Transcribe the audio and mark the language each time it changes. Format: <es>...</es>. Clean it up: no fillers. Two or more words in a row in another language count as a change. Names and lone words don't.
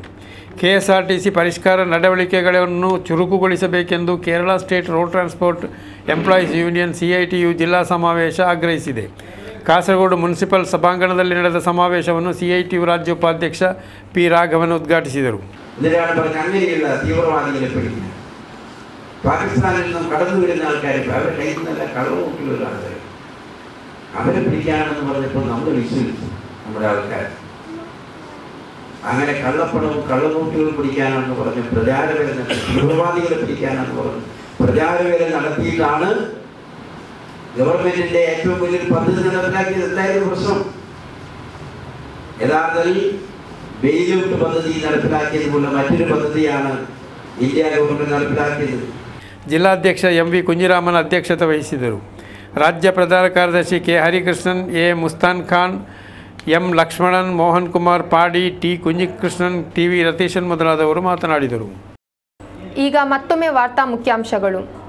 <kn>ಕೆಎಸ್ಆರ್ಟಿಸಿ ಪರಿಷ್ಕಾರ ನಡವಳಿಕೆಗಳನ್ನು ಚುರುಕುಗೊಳಿಸಬೇಕೆಂದು ಕೇರಳ ಸ್ಟೇಟ್ ರೋಡ್ ಟ್ರಾನ್ಸ್ಪೋರ್ಟ್ ಎಂಪ್ಲಾಯೀಸ್ ಯೂನಿಯನ್ ಸಿಐಟಿಯು ಜಿಲ್ಲಾ ಸಮಾವೇಶ ಆಗ್ರಹಿಸಿದೆ. ಕಾಸರಗೋಡು ಮುನ್ಸಿಪಲ್ ಸಭಾಂಗಣದಲ್ಲಿ ನಡೆದ ಸಮಾವೇಶವನ್ನು ಸಿಐಟಿಯು ರಾಜ್ಯ ಉಪಾಧ್ಯಕ್ಷ ಪಿ. ರಾಘವನ್ ಉದ್ಘಾಟಿಸಿದರು.</kn> <ml>പാകിസ്ഥാനിൽ നിന്നും കടന്നു വരുന്ന ആൾക്കാർക്ക് അവരുടെ കയ്യിൽ നിന്നല്ല കളവ് നോക്കിയുള്ളവരാണ്. അവരെ പിടിക്കാനെന്ന് പറഞ്ഞപ്പോൾ നമ്മൾ വിശ്വസിച്ചു നമ്മുടെ ആൾക്കാർ. അങ്ങനെ കള്ളപ്പണവും കള്ളനോട്ടുകളും പിടിക്കാനെന്ന് പറഞ്ഞ് പ്രചാരവേല നടത്തി, തീവ്രവാദികളെ പിടിക്കാനെന്ന് പറഞ്ഞ് പ്രചാരവേല നടത്തിയിട്ടാണ് ഗവൺമെന്റിന്റെ ഏറ്റവും വലിയൊരു പദ്ധതി നടപ്പിലാക്കിയത്. എന്തായാലും പ്രശ്നം യഥാർത്ഥത്തിൽ ബെയിലൗട്ട് പദ്ധതി നടപ്പിലാക്കിയതുപോലെ മറ്റൊരു പദ്ധതിയാണ് ഇന്ത്യ ഗവൺമെന്റ് നടപ്പിലാക്കിയത്.</ml> <kn>ಜಿಲ್ಲಾಧ್ಯಕ್ಷ ಎಂ. ವಿ. ಕುಂಜಿರಾಮನ್ ಅಧ್ಯಕ್ಷತೆ ವಹಿಸಿದರು. ರಾಜ್ಯ ಪ್ರಧಾನ ಕಾರ್ಯದರ್ಶಿ ಕೆ. ಹರಿಕೃಷ್ಣನ್, ಎ. ಮುಸ್ತಾನ್ ಖಾನ್, ಎಂ. ಲಕ್ಷ್ಮಣನ್, ಮೋಹನ್ ಕುಮಾರ್ ಪಾಡಿ, ಟಿ. ಕುಂಜಿಕೃಷ್ಣನ್, ಟಿ. ವಿ. ರತೀಶನ್ ಮೊದಲಾದವರು ಮಾತನಾಡಿದರು. ಈಗ ಮತ್ತೊಮ್ಮೆ ವಾರ್ತಾ ಮುಖ್ಯಾಂಶಗಳು.</kn>